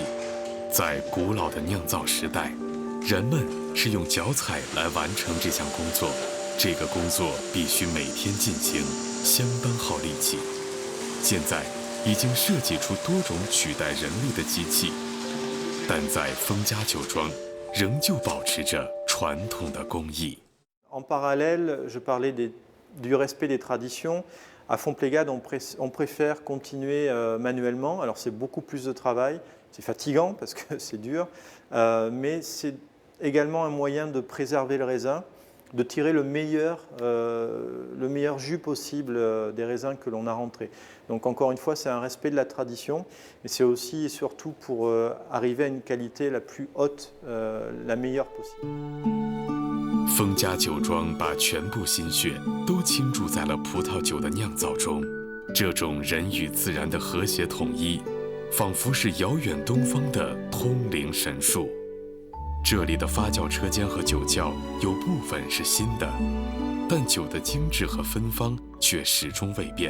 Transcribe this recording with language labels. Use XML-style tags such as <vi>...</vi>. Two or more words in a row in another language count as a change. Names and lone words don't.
<zh>在古老的酿造时代，人们是用脚踩来完成这项工作，这个工作必须每天进行，相当耗力气。现在已经设计出多种取代人力的机器，但在封家酒庄仍旧保持着传统的工艺。</zh> <fr>En parallèle, je parlais du respect des traditions. À Fontplégade, on préfère continuer manuellement. Alors c'est beaucoup plus de travail, c'est fatigant parce que c'est dur, mais c'est également un moyen de préserver le raisin, de tirer le meilleur jus possible des raisins que l'on a rentrés. Donc encore une fois, c'est un respect de la tradition, mais c'est aussi et surtout pour arriver à une qualité la plus haute, la meilleure possible.</fr> <zh>封家酒庄把全部心血都倾注在了葡萄酒的酿造中，这种人与自然的和谐统一，仿佛是遥远东方的通灵神术。这里的发酵车间和酒窖有部分是新的，但酒的精致和芬芳却始终未变。</zh>